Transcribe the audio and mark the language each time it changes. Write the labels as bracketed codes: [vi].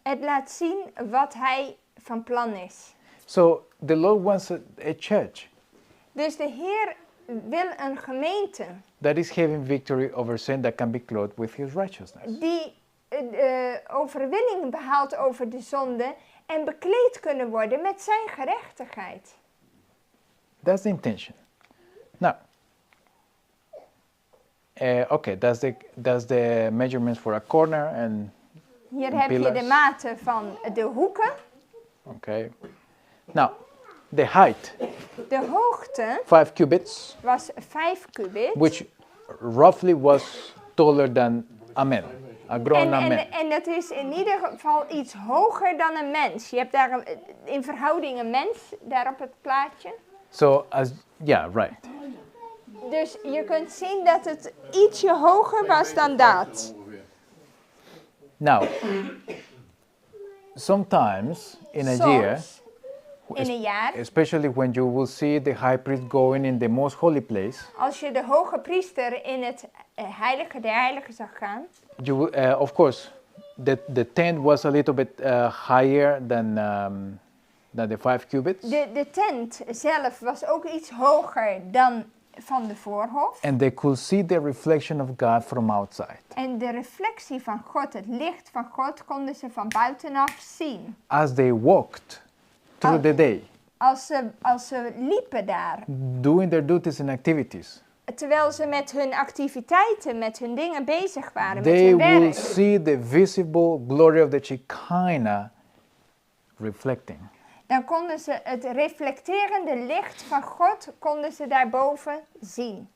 [nl] Het laat zien wat hij van plan is. [en] So the Lord wants a church [nl] Dus de Heer wil een gemeente [en] that is having victory over sin, that can be clothed with His righteousness. [nl] die overwinning behaalt over de zonde en bekleed kunnen worden met zijn gerechtigheid. [en] That's the intention. Now, okay, that's the measurements for a corner, and [nl] Hier heb je de [en] pillars. [nl] maten van de hoeken. [en] okay. Now, the height, [nl] De hoogte [en] 5 cubits, [nl] was 5 kubit. [en] which roughly was taller than a man, a grown-up man. [nl] En dat is in ieder geval iets hoger dan een mens. Je hebt daar in verhouding een mens, daar op het plaatje. [en] So, right. [nl] Dus je kunt zien dat het ietsje hoger was dan dat. Ongeveer. [en] Now, sometimes in a year, [nl] Soms in een jaar, [en] especially when you will see the high priest going in the most holy place, [nl] als je de hoge priester in het heilige der heiligen zag gaan, [en] you will, of course, the tent was a little bit higher than the 5 cubits, [nl] de tent zelf was ook iets hoger dan van de voorhof. [en] and they could see the reflection of God from outside. [nl] En de reflectie van God, het licht van God, konden ze van buitenaf zien. [en] As they walked through the day, [nl] Als ze liepen daar, [en] doing their duties and activities, [nl] terwijl ze met hun activiteiten, met hun dingen bezig waren, met [en] they [nl] hun [en] will [nl] werk. [en] see the visible glory of the Shekinah reflecting. [nl] Dan konden ze het reflecterende licht van God, konden ze daarboven zien.